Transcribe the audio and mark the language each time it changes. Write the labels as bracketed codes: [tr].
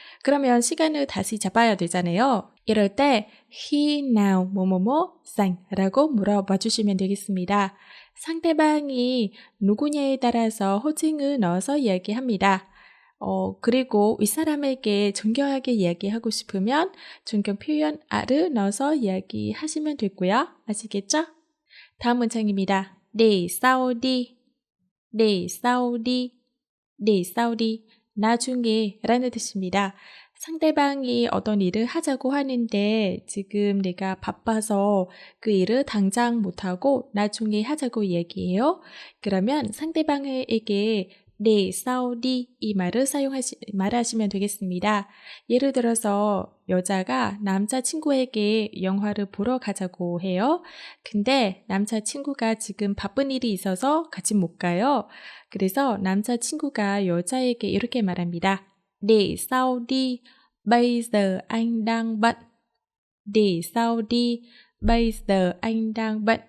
[ko] 그러면 시간을 다시 잡아야 되잖아요. 이럴 때 [vi] he now 뭐뭐뭐 rảnh? [ko] 라고 물어봐 주시면 되겠습니다. 상대방이 누구냐에 따라서 호칭을 넣어서 이야기합니다. 그리고 윗사람에게 존경하게 이야기하고 싶으면 존경 표현 아를 넣어서 이야기하시면 되고요. 아시겠죠? 다음 문장입니다. [vi] để sau đi, để sau đi, để sau đi, [ko] 나중에 라는 뜻입니다. 상대방이 어떤 일을 하자고 하는데 지금 내가 바빠서 그 일을 당장 못하고 나중에 하자고 얘기해요. 그러면 상대방에게 [vi] để sau đi [ko] 이 말을 말하시면 되겠습니다. 예를 들어서 여자가 남자친구에게 영화를 보러 가자고 해요. 근데 남자친구가 지금 바쁜 일이 있어서 같이 못 가요. 그래서 남자친구가 여자에게 이렇게 말합니다. [vi] để sau đi, bây giờ anh đang bận. để sau đi, bây giờ anh đang bận.